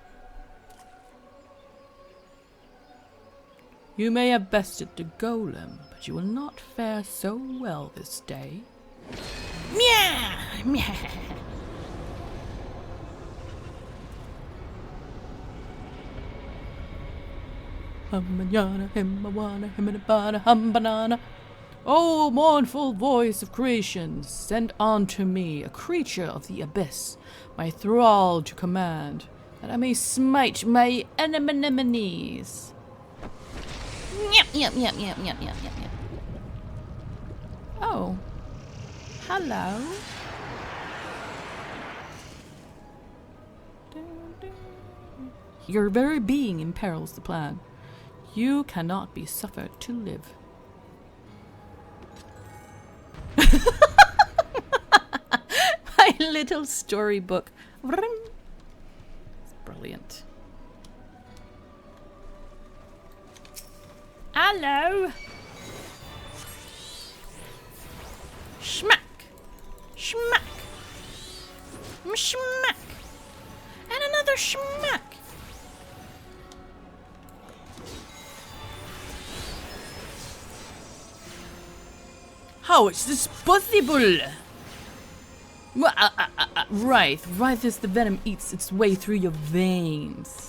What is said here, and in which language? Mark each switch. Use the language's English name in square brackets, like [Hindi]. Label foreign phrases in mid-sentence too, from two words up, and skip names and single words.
[English] You may have bested the golem, but you will not fare so well this day. Meow! Meow! Hum-manana, him-a-wana, him-a-bana, hum-banana. O mournful voice of creation, send unto me a creature of the abyss, my thrall to command, that I may smite my enemies. Yep, yep, yep, yep, yep, yep, yep, yep. Oh. Hello. Your very being imperils the plan. You cannot be suffered to live. My little storybook. It's brilliant. Hello. Schmack. Schmack. Schmack. And another schmack. How is this possible? Right as the venom eats its way through your veins.